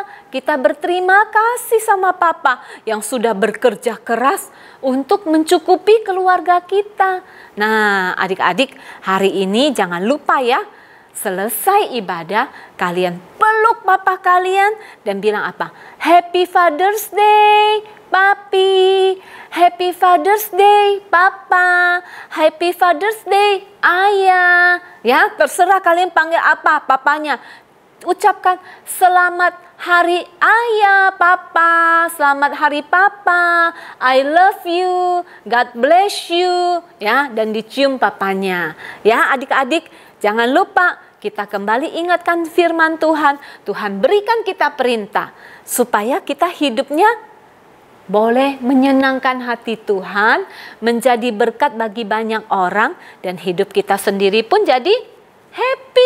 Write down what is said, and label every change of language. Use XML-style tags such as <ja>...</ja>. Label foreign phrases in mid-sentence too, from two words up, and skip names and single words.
<id>Kita berterima kasih sama papa yang sudah bekerja keras untuk mencukupi keluarga kita. Nah, adik-adik, hari ini jangan lupa ya. Selesai ibadah, kalian peluk papa kalian dan bilang apa?</id> <en>Happy Father's Day, Papi. Happy Father's Day, Papa. Happy Father's Day,</en> <id>Ayah. Ya, terserah kalian panggil apa papanya. Ucapkan selamat hari ayah, papa. Selamat hari papa.</id> <en>I love you. God bless you.</en> <id>Ya, dan dicium papanya. Ya, adik-adik, jangan lupa kita kembali ingatkan firman Tuhan. Tuhan berikan kita perintah supaya kita hidupnya boleh menyenangkan hati Tuhan, menjadi berkat bagi banyak orang, dan hidup kita sendiri pun jadi happy.</id>